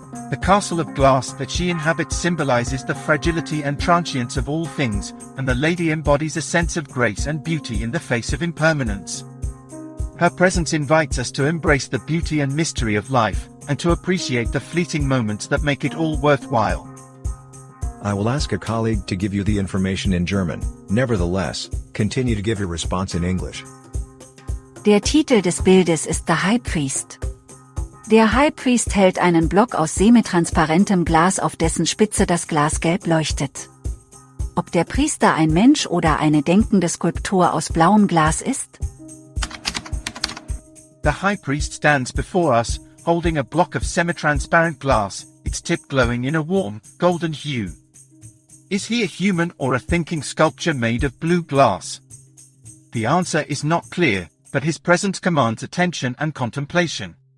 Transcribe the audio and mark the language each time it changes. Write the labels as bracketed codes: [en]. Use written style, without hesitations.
[en] The castle of glass that she inhabits symbolizes the fragility and transience of all things, and the lady embodies a sense of grace and beauty in the face of impermanence. Her presence invites us to embrace the beauty and mystery of life, and to appreciate the fleeting moments that make it all worthwhile. I will ask a colleague to give you the information in German. Nevertheless, continue to give your response in English. [de] Der Titel des Bildes ist Der High Priest. Der High Priest hält einen Block aus semitransparentem Glas, auf dessen Spitze das Glas gelb leuchtet. Ob der Priester ein Mensch oder eine denkende Skulptur aus blauem Glas ist? [en] The High Priest stands before us, holding a block of semi-transparent glass, its tip glowing in a warm, golden hue. Is he a human or a thinking sculpture made of blue glass? The answer is not clear, but his presence commands attention and contemplation.